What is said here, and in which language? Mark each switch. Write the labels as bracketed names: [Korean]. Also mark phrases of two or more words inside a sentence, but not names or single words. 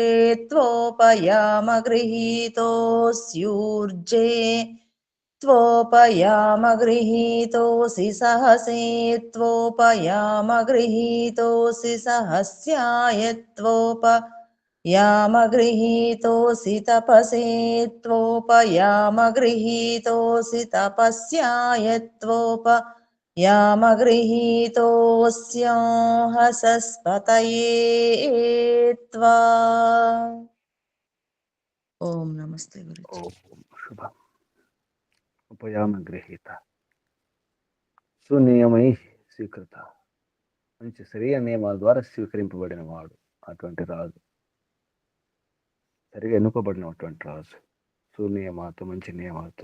[Sanskrit] त्वोपयाम गृहीतोऽस्यूर्जे त्वोपयाम गृहीतोऽसि सहसे त्वोपयाम गृहीतोऽसि सहस्याय त्वोपयाम गृहीतोऽसि तपसे त्वोपयाम गृहीतोऽसि तपस्याय त्वोपयाम गृहीतोऽस्य हसस्पतये त्वा. [Telugu] ఓం నమస్తే గురుజీ. [Sanskrit] ओं शुभं. उपयाम गृहीत सुनियमै स्वीकृत. [Telugu] మంచి సరైన నియమాల ద్వారా స్వీకరింపబడిన వాడు అటువంటి రాజు, సరిగా ఎన్నుకోబడినటువంటి రాజు, సునియమాలతో, మంచి నియమాలతో.